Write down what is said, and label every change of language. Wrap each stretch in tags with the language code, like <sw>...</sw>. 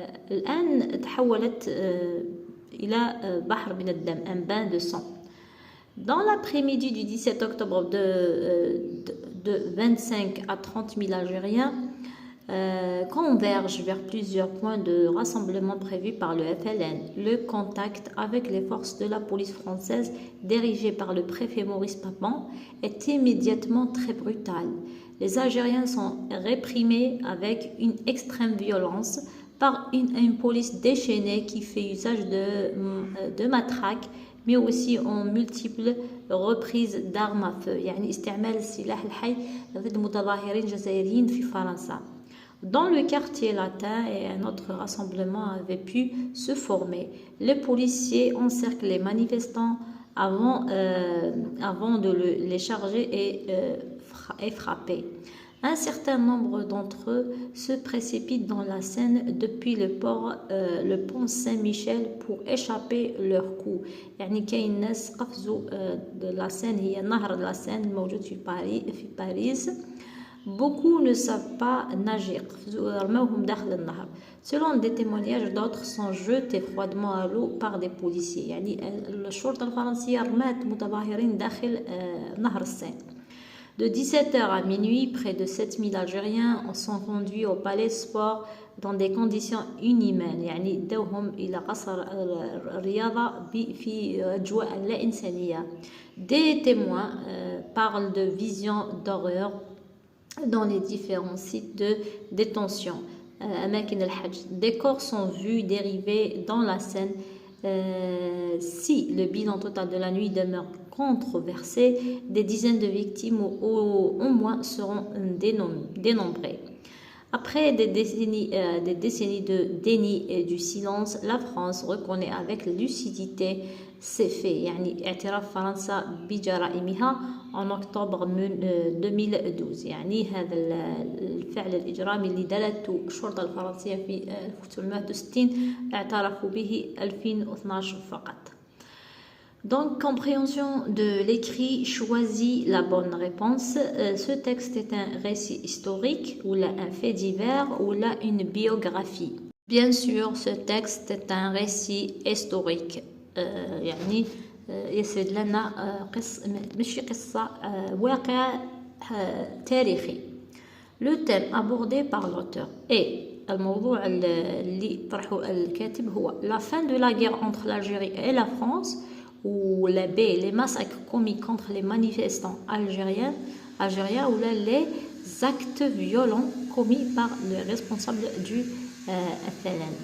<ar>الآن تحولت إلى بحر من الدم,</ar> <fr>un bain de sang. Dans l'après-midi du 17 octobre de 25 à 30 000 Algériens convergent vers plusieurs points de rassemblement prévus par le FLN. Le contact avec les forces de la police française dirigées par le préfet Maurice Papon est immédiatement très brutal. Les Algériens sont réprimés avec une extrême violence par une police déchaînée qui fait usage de matraques, mais aussi en multiples reprises d'armes à feu.</fr> <ar>يعني استعمال السلاح الحي ضد متظاهرين جزائريين في فرنسا.</ar> <fr>Dans le quartier latin, et un autre rassemblement avait pu se former. Les policiers encerclent les manifestants avant de les charger et frapper. Un certain nombre d'entre eux se précipitent dans la Seine depuis le pont Saint-Michel pour échapper leurs coups.</fr> <ar>يعني كاين ناس قفزوا la Seine, هي نهر la Seine الموجود في باريس.</ar> <fr>Beaucoup ne savent pas nager.</fr> <ar>رموهم داخل النهر.</ar> <fr>Selon des témoignages, d'autres sont jetés froidement à l'eau par des policiers.</fr> <ar>يعني الشرطة الفرنسية رمات متظاهرين داخل نهر السين.</ar> <fr>De 17h à minuit, près de 7000 Algériens sont conduits au palais sport dans des conditions inhumaines.</fr> <ar>يعني داوهم إلى قصر الرياضة في أجواء لا إنسانية.</ar> <fr>Des témoins parlent de visions d'horreur dans les différents sites de détention.</fr> <ar>أماكن الحجز.</ar> <fr>Des corps sont vus dériver dans la Seine. Si le bilan total de la nuit demeure controversé, des dizaines de victimes au moins seront dénombrées. Après des décennies de déni et du silence, la France reconnaît avec lucidité ces faits.</fr> <ar>يعني اعتراف فرنسا بجرائمها</ar> <fr>en octobre 2012.</fr> <ar>يعني هذا الفعل الإجرامي اللي دارته الشرطة الفرنسية في 1960 اعترفوا به 2012 فقط.</ar> <fr>Donc, compréhension de l'écrit, choisis la bonne réponse. Ce texte est un récit historique ou là un fait divers ou là une biographie. Bien sûr, ce texte est un récit historique.</fr> <ar>يعني يسرد لنا ماشي قصة واقع تاريخي.</ar> <fr>Le thème abordé par l'auteur est</fr> <ar>الموضوع اللي طرحه الكاتب هو</ar> <fr>la fin de la guerre entre l'Algérie et la France, ou les massacres commis contre les manifestants algériens ou là, les actes violents commis par les responsables du FLN.</fr>